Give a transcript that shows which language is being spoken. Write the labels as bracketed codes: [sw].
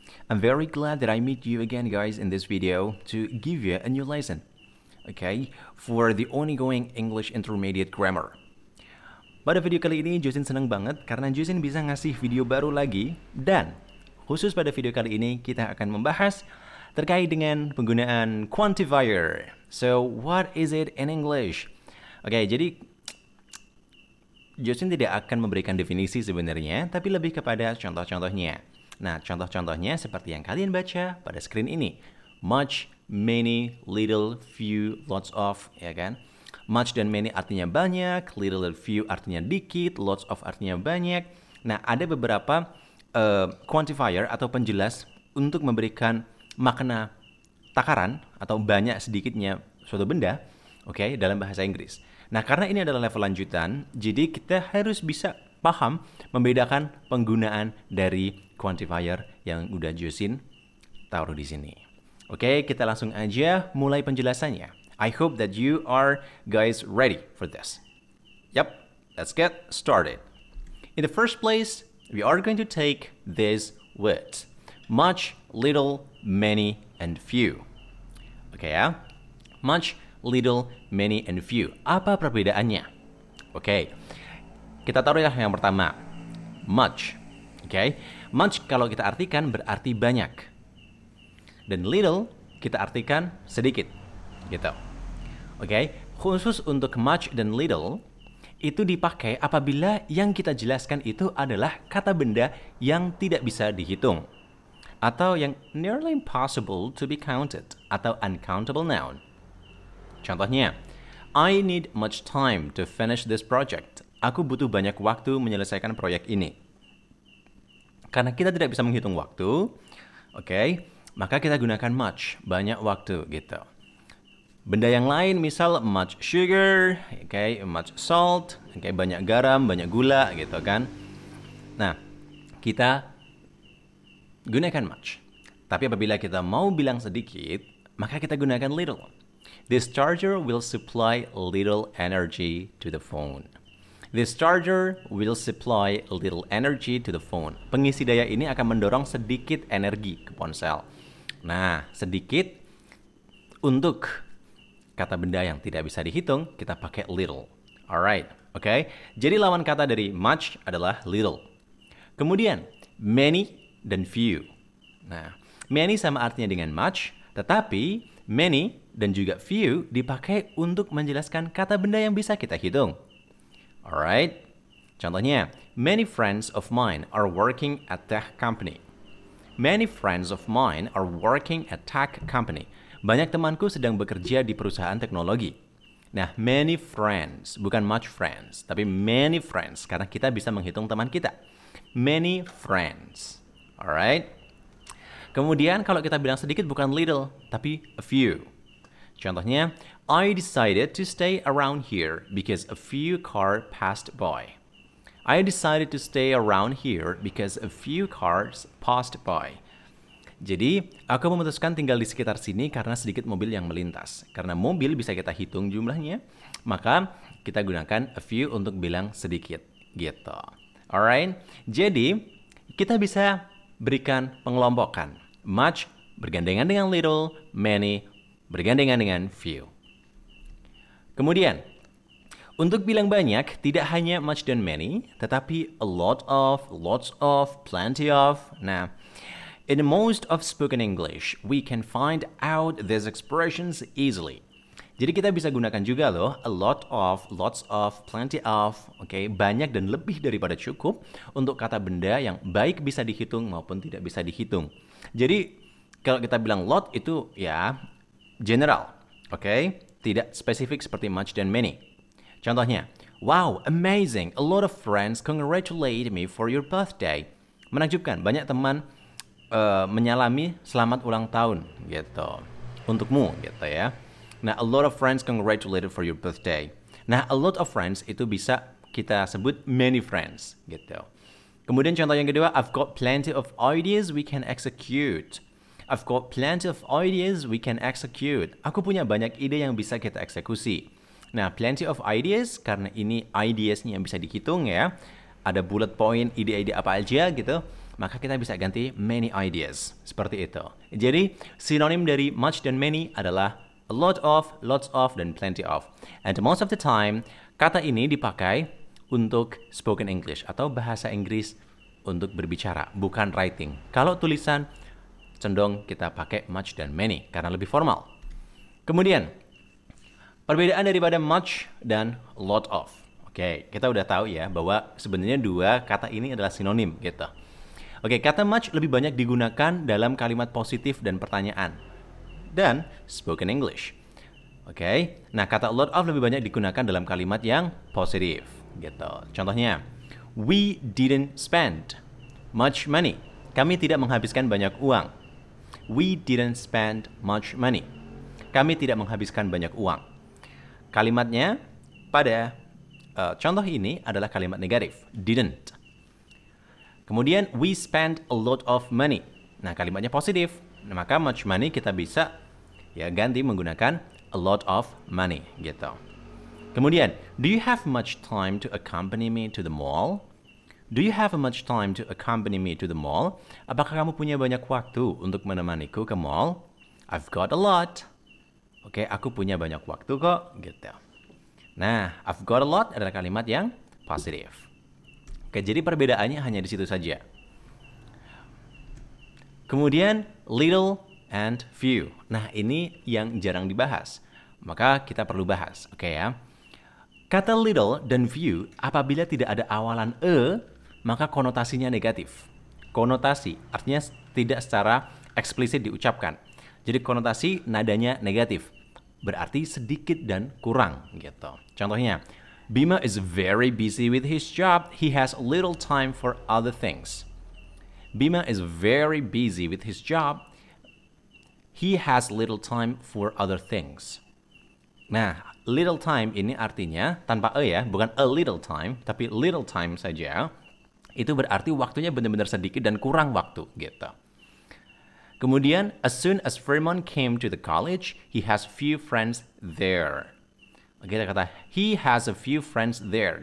[en] I'm very glad that I meet you again guys in this video to give you a new lesson. Okay, for the ongoing English Intermediate Grammar. [id] Pada video kali ini Juzin senang banget karena Juzin bisa ngasih video baru lagi dan khusus pada video kali ini kita akan membahas terkait dengan penggunaan quantifier. [en] So, what is it in English? [id] Oke, jadi Juzin tidak akan memberikan definisi sebenarnya, tapi lebih kepada contoh-contohnya. Nah, contoh-contohnya seperti yang kalian baca pada screen ini. [en] Much, many, little, few, lots of, ya kan? [id] Much dan many artinya banyak, little dan few artinya dikit, lots of artinya banyak. Nah, ada beberapa quantifier atau penjelas untuk memberikan makna takaran atau banyak sedikitnya suatu benda, oke, dalam bahasa Inggris. Nah, karena ini adalah level lanjutan, jadi kita harus bisa paham membedakan penggunaan dari quantifier yang udah Juzin taruh di sini. Oke, kita langsung aja mulai penjelasannya. [en] I hope that you are guys ready for this. Yep, let's get started. In the first place, we are going to take these words. Much, little, many, and few. Oke ya. Much, little, many, and few. [id] Apa perbedaannya? Oke. Kita taruh ya yang pertama. Much. Oke. Much kalau kita artikan berarti banyak. Dan little kita artikan sedikit. Gitu. Oke. Khusus untuk much dan little itu dipakai apabila yang kita jelaskan itu adalah kata benda yang tidak bisa dihitung. [en] Atau yang nearly impossible to be counted. Atau uncountable noun. Contohnya, I need much time to finish this project. [id] Aku butuh banyak waktu menyelesaikan proyek ini. Karena kita tidak bisa menghitung waktu, oke, maka kita gunakan much, banyak waktu gitu. Benda yang lain misal much sugar, oke, much salt, oke, banyak garam, banyak gula gitu kan. Nah, kita gunakan much. Tapi apabila kita mau bilang sedikit, maka kita gunakan little. [en] This charger will supply little energy to the phone. This charger will supply little energy to the phone. [id] Pengisi daya ini akan mendorong sedikit energi ke ponsel. Nah, sedikit untuk kata benda yang tidak bisa dihitung, kita pakai little. Alright, oke. Jadi lawan kata dari much adalah little. Kemudian, many dan few. Nah, many sama artinya dengan much, tetapi many dan juga few dipakai untuk menjelaskan kata benda yang bisa kita hitung. [en] Alright. Contohnya, many friends of mine are working at tech company. Many friends of mine are working at tech company. [id] Banyak temanku sedang bekerja di perusahaan teknologi. Nah, many friends, bukan much friends, tapi many friends, karena kita bisa menghitung teman kita. [en] Many friends. Alright. [id] Kemudian kalau kita bilang sedikit bukan little, tapi a few. [en] Contohnya, I decided to stay around here because a few cars passed by. I decided to stay around here because a few cars passed by. [id] Jadi, aku memutuskan tinggal di sekitar sini karena sedikit mobil yang melintas. Karena mobil bisa kita hitung jumlahnya, maka kita gunakan a few untuk bilang sedikit. Gitu. Alright? Jadi, kita bisa berikan pengelompokan. Much bergandengan dengan little, many bergandengan dengan few. Kemudian, untuk bilang banyak, tidak hanya much dan many, tetapi a lot of, lots of, plenty of. [en] Nah, in most of spoken English, we can find out these expressions easily. [id] Jadi kita bisa gunakan juga loh, a lot of, lots of, plenty of, oke, banyak dan lebih daripada cukup untuk kata benda yang baik bisa dihitung maupun tidak bisa dihitung. Jadi, kalau kita bilang lot itu ya general, oke? Tidak spesifik seperti much dan many. [en] Contohnya, wow, amazing, a lot of friends congratulate me for your birthday. [id] Menakjubkan, banyak teman menyalami selamat ulang tahun gitu. Untukmu gitu ya. [en] Nah, a lot of friends congratulated for your birthday. [id] Nah, a lot of friends itu bisa kita sebut many friends gitu. [en] Kemudian contoh yang kedua, I've got plenty of ideas we can execute. I've got plenty of ideas we can execute. [id] Aku punya banyak ide yang bisa kita eksekusi. Nah, plenty of ideas, karena ini ideas-nya yang bisa dihitung ya. ada bullet point, ide-ide apa aja gitu, maka kita bisa ganti many ideas. Seperti itu. Jadi, sinonim dari much dan many adalah a lot of, lots of, dan plenty of. [en] And most of the time, [id] kata ini dipakai untuk spoken English atau bahasa Inggris untuk berbicara, bukan writing. Kalau tulisan, cenderung kita pakai much dan many karena lebih formal. Kemudian, perbedaan daripada much dan lot of. Oke, kita udah tahu ya bahwa sebenarnya dua kata ini adalah sinonim gitu. Oke, kata much lebih banyak digunakan dalam kalimat positif dan pertanyaan dan spoken English. Oke, nah kata lot of lebih banyak digunakan dalam kalimat yang positif gitu. [en] Contohnya, we didn't spend much money. [id] Kami tidak menghabiskan banyak uang. [en] We didn't spend much money. [id] Kami tidak menghabiskan banyak uang. Kalimatnya pada contoh ini adalah kalimat negatif, didn't. [en] Kemudian, we spent a lot of money. [id] Nah, kalimatnya positif. Nah, maka much money kita bisa ya ganti menggunakan a lot of money gitu. [en] Kemudian, do you have much time to accompany me to the mall? Do you have much time to accompany me to the mall? [id] Apakah kamu punya banyak waktu untuk menemaniku ke mall? [en] I've got a lot. [id] Oke, aku punya banyak waktu kok, gitu. Nah, [en] I've got a lot [id] adalah kalimat yang positif. Oke, jadi perbedaannya hanya di situ saja. [en] Kemudian, little and few. [id] Nah, ini yang jarang dibahas. Maka kita perlu bahas, oke ya. Kata little dan few, apabila tidak ada awalan maka konotasinya negatif. Konotasi, artinya tidak secara eksplisit diucapkan. Jadi konotasi nadanya negatif. Berarti sedikit dan kurang gitu. [en] Contohnya, Bima is very busy with his job. He has little time for other things. Bima is very busy with his job. He has little time for other things. [id] Nah, little time ini artinya tanpa ya, bukan a little time, tapi little time saja. Itu berarti waktunya benar-benar sedikit dan kurang waktu gitu. [en] Kemudian, as soon as Firman came to the college, he has few friends there. [id] Kita kata, [en] he has a few friends there.